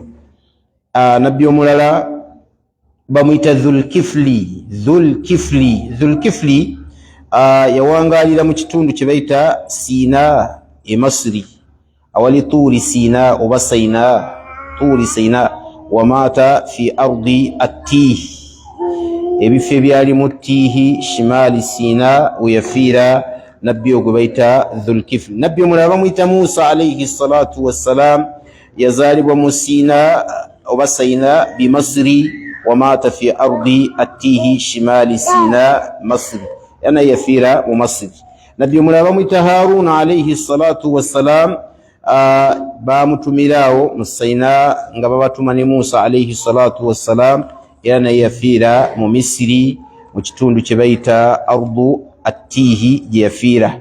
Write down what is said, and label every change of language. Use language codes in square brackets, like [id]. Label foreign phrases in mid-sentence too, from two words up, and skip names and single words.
[lg] Nabbi omulala bamuyita Dhulkifli yawangalira mu kitundu kye bayita Sina e Masri awali Turi Sina oba Turi Sina. [ar] ومات في أرض التيه, [lg] ebifo ebyali mu Tihi shimali Sina weyafiira nabbi ogwe bayita Dhulkifli. Nabbi omulala bamuyita Musa [ar] عليه الصلاة والسلام [lg] yazaalibwa mu Sina oba Sina bi Masri. [ar] ومات في أرض التيه شمال سيناء مصر, [lg] yana yafiira mu Masri. Nabbi omulala bamuyita Haruna [ar] عليه الصلاة والسلام [lg] bamutumirawo mu Sina nga babatuma ne Musa [ar] عليه الصلاة والسلام, [lg] era naye yafiira mu Misiri mu kitundu kye bayita [ar] أرض التيه [lg] gye yafiira.